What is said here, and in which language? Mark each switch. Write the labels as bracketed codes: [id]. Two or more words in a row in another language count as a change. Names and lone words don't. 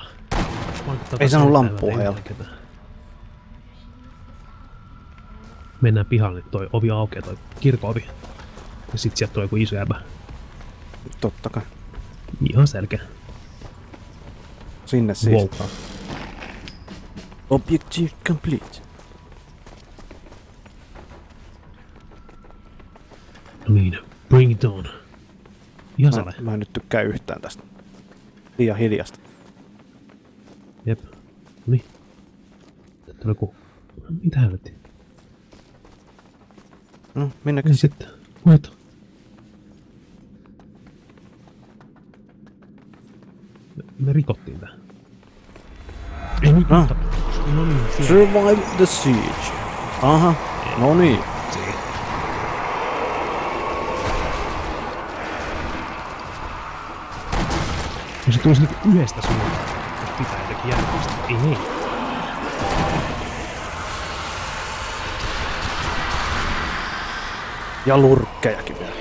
[fi] Ei saanut lamppua heillä. Mennään pihalle, toi ovi aukeaa, toi kirkko-ovi. Ja sit sieltä tulee joku iso jäbä. Totta kai. Ihan selkeä. Sinne siis. Voltaa. [en] Objective complete. [fi] No niin, [en] bring it on. [fi] Ihan sale. Mä en nyt tykkää yhtään tästä. Liian hiljasta. Jep. Noniin. Täällä on joku... Mitä helvetti? No, minnekä Niin sitten. Voita. Me rikottiin tää. Ei nyt. No. No niin, siellä. [en] Survive the siege. [fi] Aha, no niin. No se tulisi niinku yhdestä suuntaan. Jos pitää jotenkin järjestä. Ei niin. Ja lurkkejakin vielä.